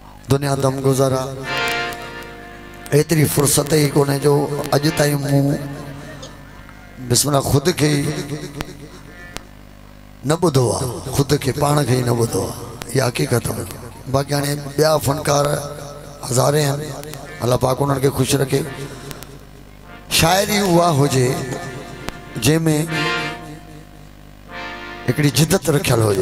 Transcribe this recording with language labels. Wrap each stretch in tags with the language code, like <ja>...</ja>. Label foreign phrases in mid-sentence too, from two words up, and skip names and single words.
<sd>दुनिया दम गुज़ारा एतरी फुर्सत ही कोने जो अज ताईं मूं बिस्मिल्लाह खुद के न बुधो आ, खुद के पाण के ही न बुधो आ,</sd> <ur>ये हकीकत है।</ur> <sd>बाकी हाणे ॿिया फनकार हज़ारे हैं, अल्लाह पाक उन्हनि खे ख़ुशि रखे। शायरी उहा हुजे जंहिंमें हिकिड़ी जिद्दत रखियल हुजे।</sd>